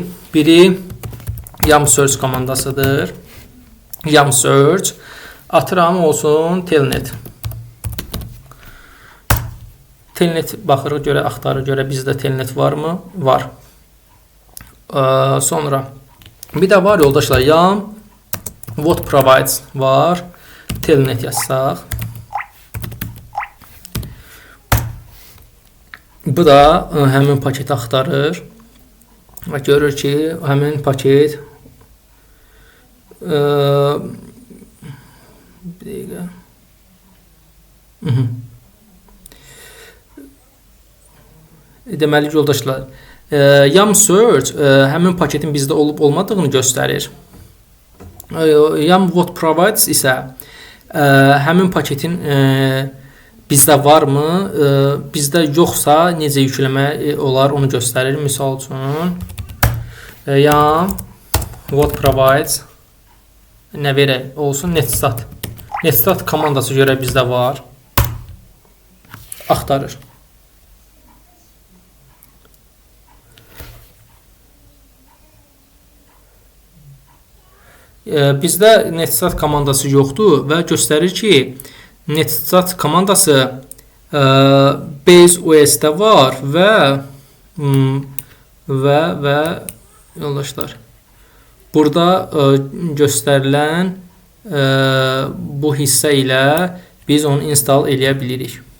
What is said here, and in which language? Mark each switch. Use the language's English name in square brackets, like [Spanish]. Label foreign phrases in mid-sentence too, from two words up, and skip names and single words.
[Azerbaijani] Biri yum search komandasıdır. Yum search atıram olsun telnet. Telnet baxırıq görə, axtarır görə bizdə telnet varmı? Var. Sonra bir də var yoldaşlar, yum [English] what provides [Azerbaijani] var. Telnet yazsaq. Bu da həmin paketi axtarır. Və görür ki, həmin paket bir dəqiqə. Deməli yoldaşlar, yum search həmin paketin bizdə olub olmadığını göstərir. Yum [English] what provides [Azerbaijani] isə həmin paketin bizdə varmı, bizdə yoxsa necə yükləmək olar onu göstərir. Misal üçün yum [English] what provides [Azerbaijani] nə verək olsun netstat. Netstat komandası görə bizdə var. Axtarır. Bizdə netstat komandası yoxdur və göstərir ki, netstat komandası [English] base OS- [Azerbaijani] də var və yoldaşlar burada göstərilən bu hissə ilə biz onu install edə bilirik.